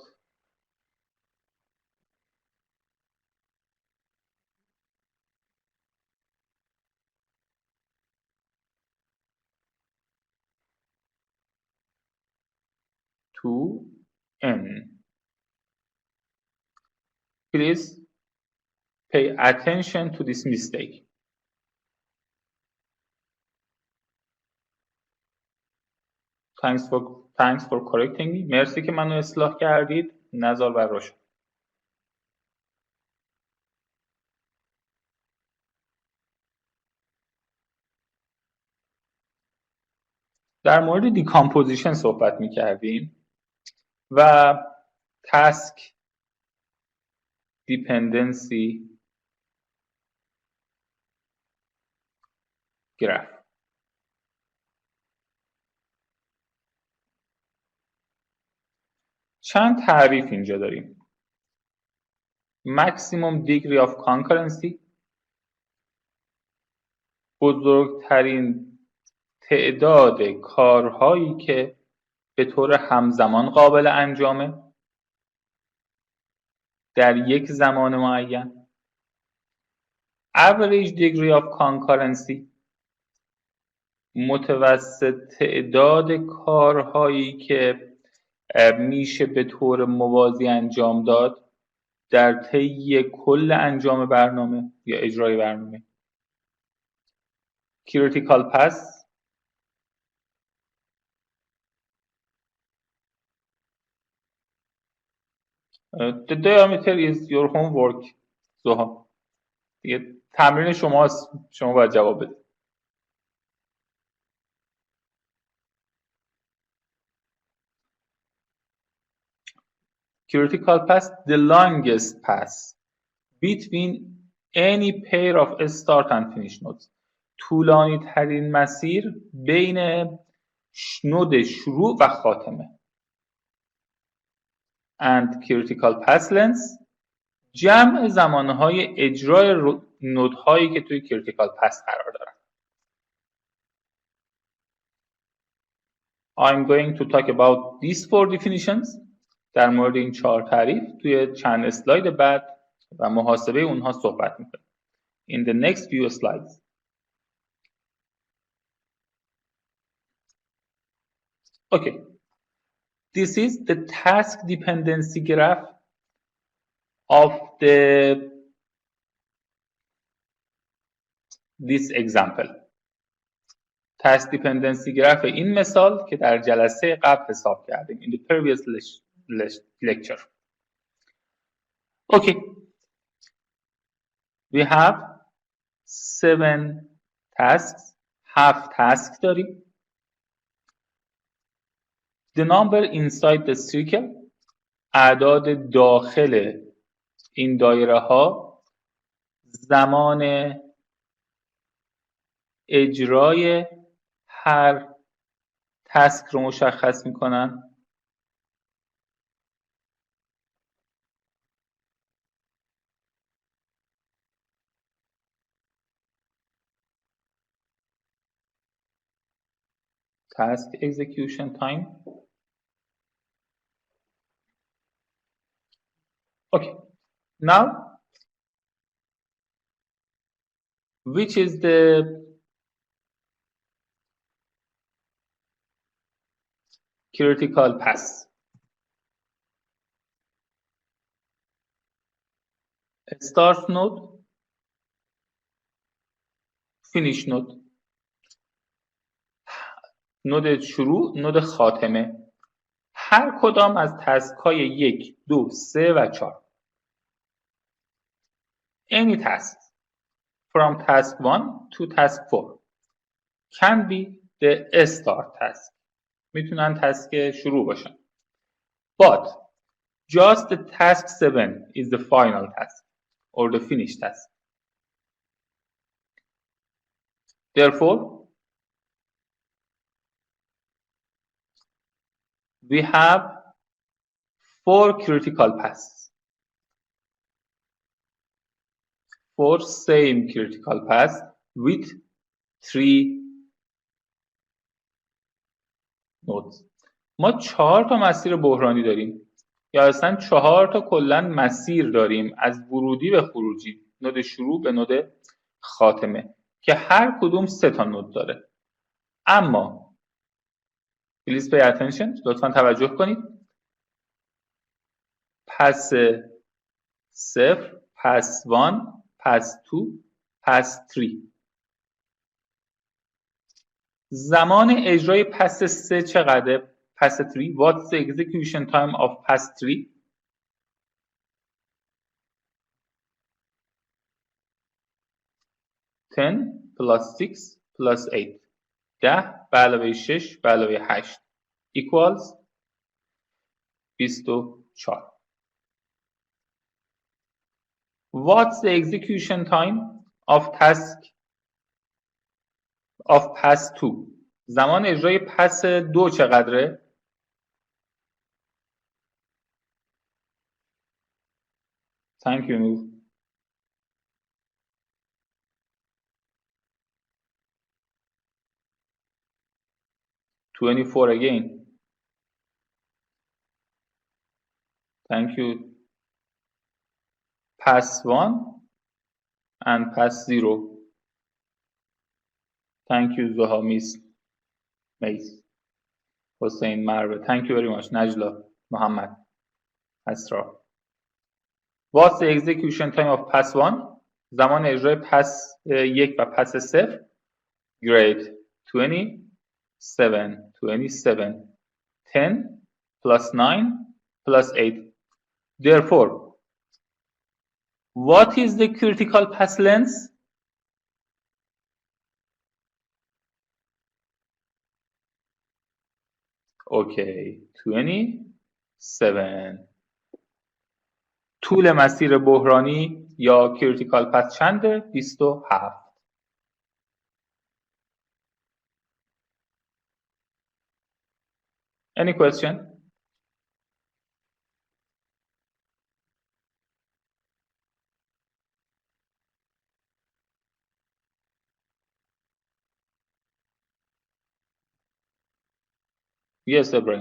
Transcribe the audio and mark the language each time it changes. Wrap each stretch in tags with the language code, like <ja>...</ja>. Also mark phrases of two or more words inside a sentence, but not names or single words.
<en>to n. Please pay attention to this mistake. Thanks for correcting me.</en> <fa>مرسی که منو اصلاح کردید. نزار بر روشن. در مورد دیکامپوزیشن صحبت می‌کردیم و</fa> <en>task dependency graph.</en> <fa>چند تعریف اینجا داریم.</fa> <en>maximum degree of concurrency،</en> <fa>بزرگترین تعداد کارهایی که به طور همزمان قابل انجامه در یک زمان معین.</fa> <en>average degree of concurrency،</en> <fa>متوسط تعداد کارهایی که میشه به طور موازی انجام داد در طی کل انجام برنامه یا اجرای برنامه.</fa> <en>critical path، the diameter is your homework.</en> <fa>زها دیگه تمرین شماست، شما باید جواب بدید.</fa> <en>critical path the longest path between any pair of start and finish nodes.</en> <fa>طولانی ترین مسیر بین نود شروع و خاتمه.</fa> <en>and critical path length</en> <fa>جمع زمانهای اجرای نودهایی که توی</fa> <en>critical path</en> <fa>قرار دارن.</fa> <en>I'm going to talk about these 4 definitions.</en> <fa>در مورد این 4 تعریف توی چند اسلاید بعد و محاسبه اونها صحبت می‌کنیم.</fa> <en>In the next few slides. Okay. This is the task dependency graph of the this example. task dependency graph</en> <fa>این مثال که در جلسه قبل حساب کردیم</fa> <en>in the previous lecture. Okay. We have 7 tasks. 7 tasks</en> <fa>داریم.</fa> <en>The number inside the circle</en> <fa>اعداد داخل این دایره ها زمان اجرای هر تاسک رو مشخص میکنن.</fa> <en>task execution time. Okay. Now, which is the critical path? Start node, finish node.</en> <fa>نود شروع، نود خاتمه. هر کدام از تاسک های 1 2 3 و 4.</fa> <en>Any task from task 1 to task 4 can be the start task.</en> <fa>میتونن تاسک شروع باشن.</fa> <en>But just the task 7 is the final task or the finish task. Therefore, we have 4 critical paths. 4 same critical paths with 3 nodes.</en> <fa>ما 4 تا مسیر بحرانی داریم یا اصلا 4 تا کلا مسیر داریم از ورودی به خروجی، نود شروع به نود خاتمه که هر کدوم 3 تا نود داره.</fa> <en>اما please pay attention،</en> <fa>لطفا توجه کنید. پس 0، پس 1، پس 2، پس 3. زمان اجرای پس 3 چقدره؟ پس 3.</fa> <en>What's the execution time of pass 3? Ten plus 6 plus 8.</en> <fa>10 به علاوه 6 به علاوه 8 equals 24.</fa> <en>What's the execution time of task of pass 2?</en> <fa>زمان اجرای پس 2 چقدره؟</fa> <en>Thank you, Noor. $24 again. Thank you. Pass 1 and pass 0. Thank you, Zoha, Miss Mace. Hossein, Marve. Thank you very much. Najla, Muhammad, Asra. What's the execution time of pass 1?</en> <fa>زمان اجرای پس 1 و پس 0.</fa> <en>Great. 27, 27. 10 plus 9 plus 8. Therefore, what is the critical path length? Okay, 27.</en> <fa>طول مسیر بحرانی یا</fa> <en>critical path</en> <fa>چنده؟</fa> <en>27. Any question? Yes, Ibrahim.</en>